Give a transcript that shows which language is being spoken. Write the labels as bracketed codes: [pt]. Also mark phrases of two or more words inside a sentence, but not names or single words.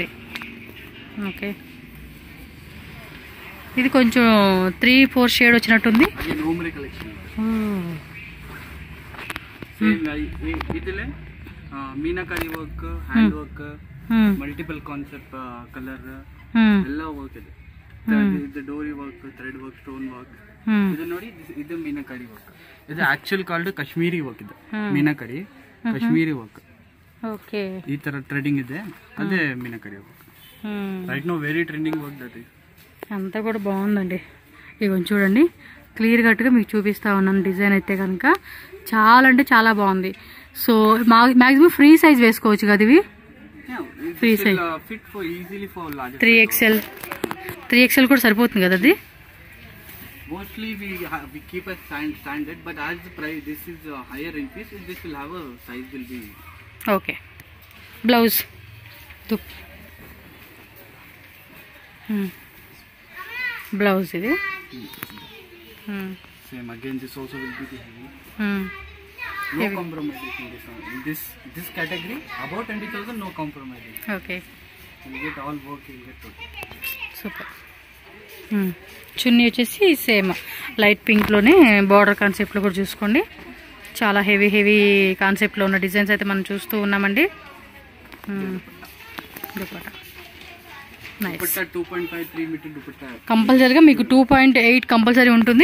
[te] ఓకే, ఇది కొంచెం 3-4 షేడ్ వచ్చినట్టుంది. [en] మీనాకారి వర్క్, hand work, multiple concept colour [kn] ಎಲ್ಲ ವರ್ಕ್ ಇದೆ. ಇದು ಡೋರಿ ವರ್ಕ್, ಥ್ರೆಡ್ ವರ್ಕ್, ಸ್ಟೋನ್ ವರ್ಕ್. ಇದು ನೋಡಿ, ಇದು ಮೀನಾಕಾರಿ ವರ್ಕ್. ಇದು ಆಕ್ಚುಲ್ ಕಾಲ್ಡ್ ಕಾಶ್ಮೀರಿ ವರ್ಕ್. ಇದು ಮೀನಾಕಾರಿ ಕಾಶ್ಮೀರಿ ವರ್ಕ್. ಓಕೆ, ಈ ತರ ಟ್ರೆಂಡಿಂಗ್ ಇದೆ, ಅದೇ ಮೀನಾಕಾರಿ ವರ್ಕ್. [en] right now very trending work that is. [te] అంతా కూడా బాగుందండి. ఇవన్నీ చూడండి, క్లియర్ కట్గా మీకు చూపిస్తా ఉన్నాను. డిజైన్ అయితే కనుక చాలా అంటే చాలా బాగుంది. సో మ్యాక్సిమం ఫ్రీ సైజ్ వేసుకోవచ్చు కదా ఇవి? ఫ్రీ సైజ్ 3XL కూడా సరిపోతుంది కదా అది? [en] Mostly we keep a standard, but as the price this is higher in piece, this will have a size will be. Okay, blouse. Blouse ఇది. Same again, this also will be the heavy. No compromise in this category. About 20,000, no compromise. Okay, you get all work, you get total. Super. [te] చున్నీ వచ్చేసి సేమ్ లైట్ పింక్లోనే బార్డర్ కాన్సెప్ట్లో కూడా చూసుకోండి. చాలా హెవీ హెవీ కాన్సెప్ట్లో ఉన్న డిజైన్స్ అయితే మనం చూస్తూ ఉన్నామండి. దుపట్టా నైస్. కంపల్సరీగా మీకు 2.8 కంపల్సరీ ఉంటుంది.